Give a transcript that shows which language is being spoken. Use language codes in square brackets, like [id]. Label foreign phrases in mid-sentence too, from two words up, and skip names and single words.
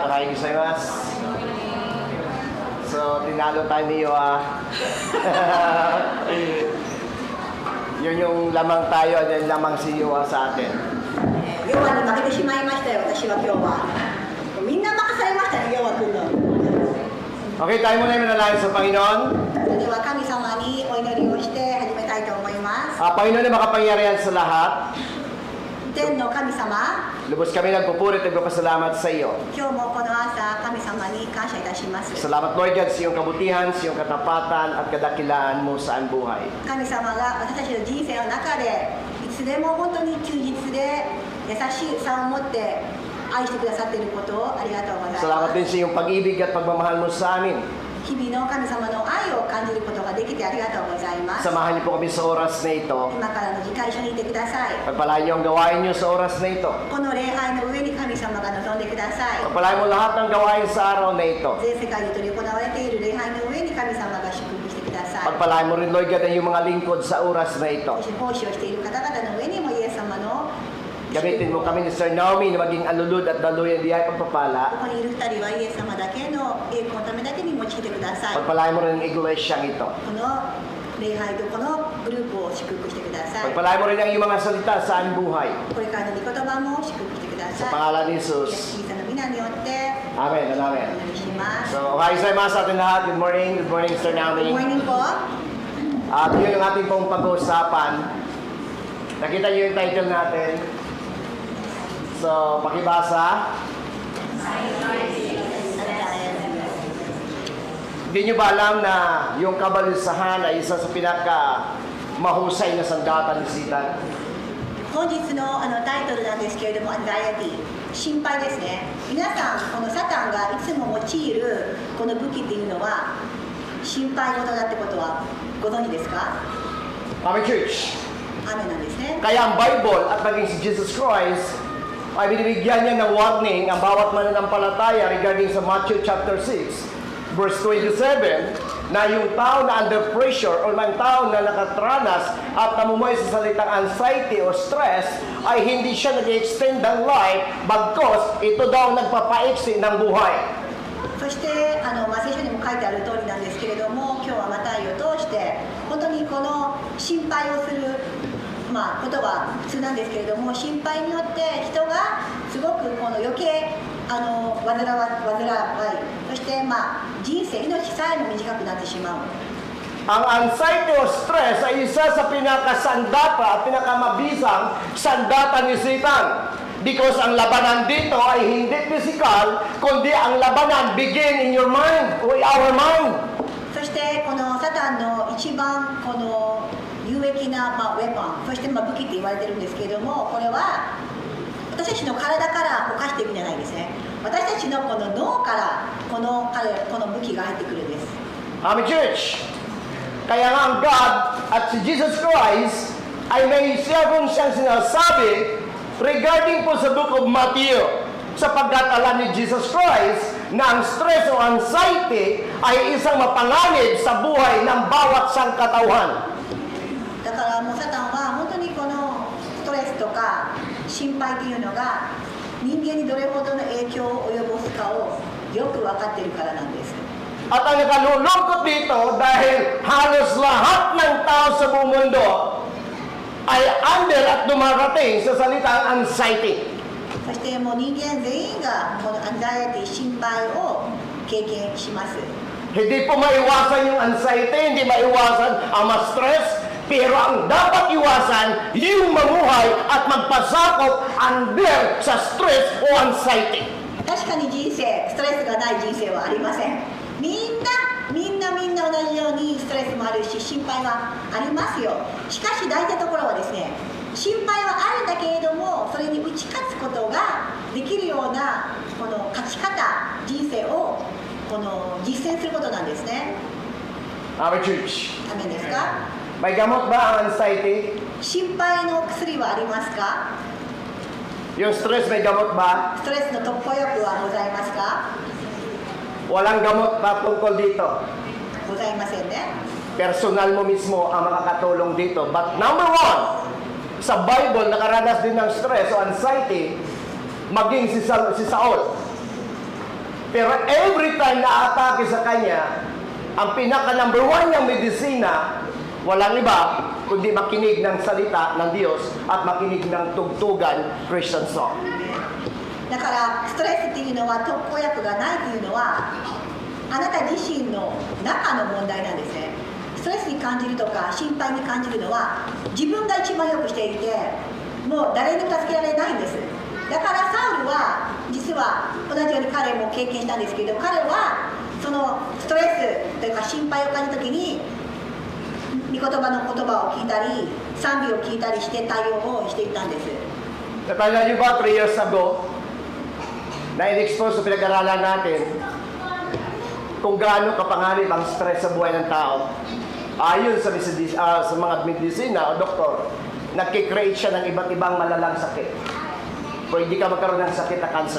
[tl] Maraming salamat. So, tinalo tayo niyo Yun yung lamang tayo at yung lamang si Yuwa sa atin. [ja] ヨワに負けてしまいましたよ、私は今日は。みんな任されましたね、ヨワ君の。 [tl] Okay, tayo muna yung manalangin sa Panginoon. [ja] それでは神様にお祈りをして始めたいと思います。 [tl] Panginoon na makapangyarihan sa lahat. [ja] 天の神様、 [tl] Lubos kami nagpupurit at nagpapasalamat sa iyo. [ja] 今日もこの朝、神様に感謝いたします。 [tl] Salamat [en] Lord God [tl] sa iyong kabutihan, sa iyong katapatan at kadakilaan mo sa ang buhay. [ja] 神様が私たちの人生の中で、いつでも本当に忠実で優しさを持って愛してくださっていることをありがとうござい [tl] Salamat [ja] ます。 [tl] din sa iyong pag-ibig at pagmamahal mo sa amin. [ja] 日々の神様の愛を感じることができてありがとうございます。 [tl] Samahan niyo po kami sa oras na ito. [ja] 今からの時間一緒にいてください。 [tl] Pagpalain niyo ang gawain niyo sa oras na ito. [ja] この礼拝の上に神様が望んでください。 [tl] Pagpalain mo lahat ng gawain sa araw na ito. [ja] 全世界に取り行われている礼拝の上に神様が祝福してください。 [tl] Pagpalain mo rin [en] Lord God [tl] ang iyong mga lingkod sa oras na ito. [ja] そして奉仕をしている方々の上にもイエス様の [tl] Gamitin mo kami ni Sir Naomi na maging alulod at daluyan di ay [ja] こ [tl] pagpapala. [ja] こにいる二人はイエス様だけの栄光のためだけに用いてください。 [tl] Pagpalain mo rin ang iglesyang ito. [ja] この礼拝とこのグループを祝福してください。 [tl] Pagpalain mo rin ang iyong mga salita sa aming buhay. [ja] これからの御言葉も祝福してくだ [tl] Sa [ja] さい。 [tl] pangalan ni [ja] イエス [tl] Jesus. [ja] キリストの皆によって [en] Amen and [ja] お [en] Amen. [ja] 祈りします。 [tl] So, okay sa mga sa atin lahat. [en] Good morning. Good morning, Sir Good Naomi. morning po. [tl] At yun ang ating pong pag-uusapan. Nakita niyo yung title natin. So, pakibasa. Hindi niyo ba alam na yung kabalisahan ay isa sa pinaka-mahusay na sandata ni Satan? [ja] 本日のタイトルなんですけれども、アンザイアティ、心配ですね。皆さん、このサタンがいつも用いるこの武器っていうのは、心配事だってことはご存知ですか？ [tl] Kami church. [ja] 雨なんですね。 [tl] Kaya ang Bible at maging si Jesus Christ ay binibigyan niya ng warning ang bawat mananampalataya regarding sa Matthew chapter 6, verse 27, na yung tao na [en] under pressure [tl] o mga tao na nakatranas at namumuhay sa salitang anxiety o stress ay hindi siya nag-extend ng life, bagkos ito daw nagpapaiksi ng buhay. [ja] そして聖書にも書いてある通りなんですけれども、今日はマタイを通して本当にこの心配をする、ことが普通なんですけれども、心配によって人がすごくこの余計煩い、そして人生、命さえも短くなってしまう。 [tl] Ang anxiety o stress ay isa sa pinakasandata at pinakamabisang sandata ni Satan. Because ang labanan dito ay hindi physical, kundi ang labanan [en] begin in your mind, or our mind. [ja] そしてこのサタンの一番この有益なウェポン、そして武器って言われてるんですけれども、これは私たちの体から犯していくんじゃないですね。私たちのこの脳からこの武器が入ってくるんです。 [en] Amen, church. [tl] Kaya nga ang God at si Jesus Christ ay may siyang sinasabi regarding po sa [en] book of Matthew, [tl] sapagkat alam ni Jesus Christ na ang stress o anxiety ay isang mapanganib sa buhay ng bawat sangkatauhan. [ja] だからもうサタンは本当にこのストレスとか心配というのが人間にどれほどの影響を及ぼすかをよく分かっているからなんです。 [tl] At ang nakalulungkot dito dahil halos lahat ng tao sa buong mundo ay under at dumarating sa salitang anxiety. [ja] そしてもう人間全員がこのアンザイアティ、心配を経験します。 [tl] Hindi po maiwasan yung anxiety, hindi maiwasan ang ma-stress, Pero ang dapat iwasan, yung mamuhay at magpasakop under sa stress o anxiety. [ja] 確かに人生ストレスがない人生はありません。みんな同じようにストレスもあるし心配はありますよ。しかし大事なところはですね、心配はあるんだけれどもそれに打ち勝つことができるようなこの勝ち方人生をこの実践することなんですね。 [en] Our church, [ja] ダメですか？ [tl] may gamot ba ang anxiety? [ja] 心配の薬はありますか？ [tl] Yung stress, may gamot ba? [ja] ストレスの特効薬はございますか？ [tl] Walang gamot pa tungkol dito. [ja] ございませんね。 [tl] Personal mo mismo ang makakatulong dito. [en] But number one, [tl] sa Bible, nakaranas din ng stress o anxiety, maging si Saul. Pero [en] every time [tl] na atake sa kanya, ang pinaka number one niyang medisina, walang iba, kundi makinig ng salita ng Diyos at makinig ng tugtugan, [en] Christian song. [ja] だからストレスっていうのは特効薬がないというのはあなた自身の中の問題なんですね。ストレスに感じるとか心配に感じるのは自分が一番よくしていてもう誰にも助けられないんです。だからサウルは実は同じように彼も経験したんですけど、彼はそのストレスというか心配を感じた時に御言葉の言葉を聞いたり賛美を聞いたりして対応をしていったんです。 [tl] Natanda niyo ba 3 years ago, na in-expose sa pinag-aralan natin kung gaano kapanganib ang stress sa buhay ng tao. Ayon sa mga medisina o doktor, nagkikreate siya ng iba't ibang malalang sakit. Pwede ka magkaroon ng sakit na cancer.